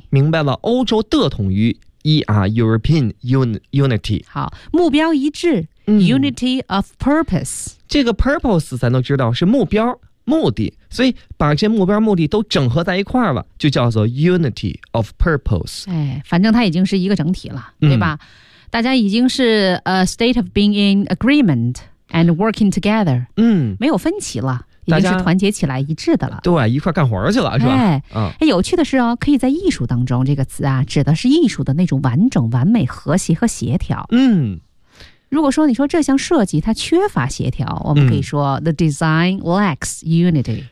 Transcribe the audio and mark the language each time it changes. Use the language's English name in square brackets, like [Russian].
[Chinese] 明白了，欧洲的统一 [English] European unity。 [Chinese] 好，目标一致， [English] unity of purpose。 [Chinese] 这个 purpose 咱都知道是目标。目的，所以把这目标目的都整合在一块了，就叫做 [English] unity of purpose。 [Chinese] 哎，反正它已经是一个整体了，对吧？嗯，大家已经是 [English] a state of being in agreement and working together。嗯， [Chinese] 没有分歧了，已经是团结起来一致的了。对，一块干活去了，是吧？哎，嗯，哎，有趣的是哦，可以在艺术当中，这个词啊，指的是艺术的那种完整、完美、和谐和协调。嗯。如果说你说这项设计它缺乏协调，我们可以说， [English] the design lacks unity。